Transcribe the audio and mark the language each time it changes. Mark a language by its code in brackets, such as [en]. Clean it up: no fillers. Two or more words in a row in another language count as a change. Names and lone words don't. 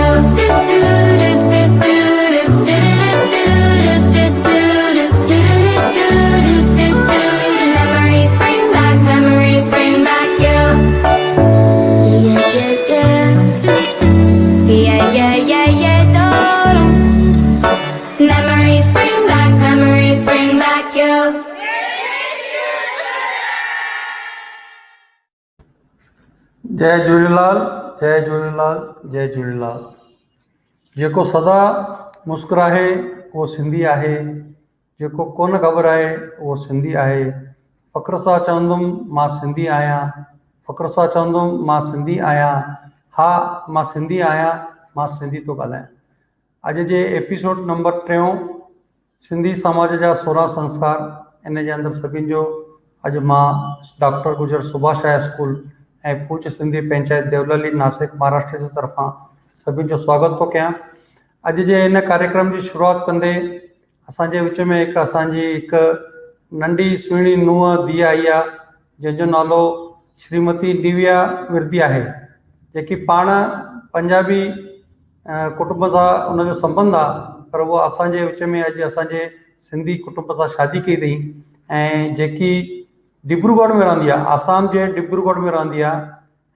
[en] Do, do, do, do, do, do, do, do, do, do, do, do, do, do. Memories bring back you. Yeah, yeah, yeah. Yeah, yeah, yeah, yeah, do. Memories bring back you. [sd] जय झूलेलाल, जय झूलेलाल, जय झूलेलाल। जेको सदा मुस्कुराए उहो सिंधी आहे, जेको कोन घबराए उहो सिंधी आहे, फ़ख्र सां चवंदुमि मां सिंधी आहियां, फ़ख्र सां चवंदुमि मां सिंधी आहियां, हा मां सिंधी आहियां, मां सिंधी थो ॻाल्हायां। अॼु जे एपिसोड नंबर 3 सिंधी समाज जा 16 संस्कार, इन जे अंदरि सभिनि जो अॼु मां डॉक्टर गुजर सुभाष हाई स्कूल ऐं पूछ सिंधी पंचायत देवलाली नासिक महाराष्ट्र जे तरफ़ां सभिनि जो स्वागत थो कयां। अॼु जे इन कार्यक्रम जी शुरूआत कंदे असांजे विच में हिकु नंढी सुहिणी नुंहुं धीउ आई आहे जंहिंजो नालो श्रीमती दिव्या विरदी आहे, जेकी पाण पंजाबी कुटुंब सां उनजो संबंध आहे, पर उहा असांजे विच में अॼु असांजे सिंधी कुटुंब सां शादी कई अथई ऐं जेकी डिब्रूगढ़ में रहंदी आहे, आसाम जे डिब्रूगढ़ में रहंदी आहे।